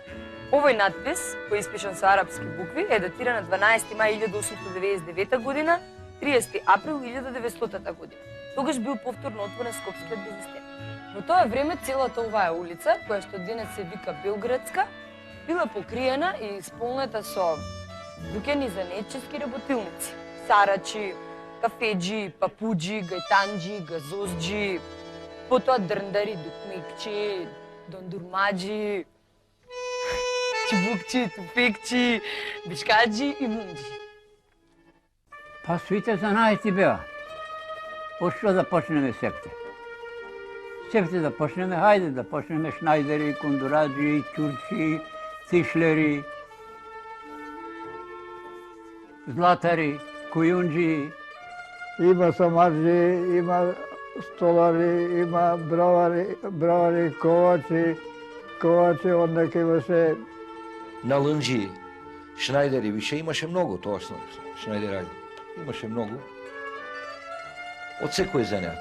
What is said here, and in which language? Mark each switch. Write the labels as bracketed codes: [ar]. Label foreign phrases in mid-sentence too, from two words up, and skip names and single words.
[mk] Овој надпис, кој испишан со арапски букви, е датиран на 12 мај 1899 година, 30 април 1900 година. Тогаш бил повторно отворен скопскиот безистен. Во тоа време целата оваа улица, која што денес се вика Белградска, била покриена и исполнета со дуќани за занаетчески работилници. Сарачи, кафеджи, папуджи, гајтанджи, газозджи, потоа дрндари, дукмекчи, дондурмаджи, чибукчи, туфекчи, бишкаджи и мунджи. Па свите занаети беа. Од што да почнеме септе? Септе да почнеме, хајде да почнеме шнајдери, кондураджи, ќурчи, тишлери, златари, кујунджи. Има самарджи, има столари, има бравари, ковачи, ондака имаше... Налунджи, шнајдери, више имаше многу тоа шнајдери. Имаше многу. Од секој занят.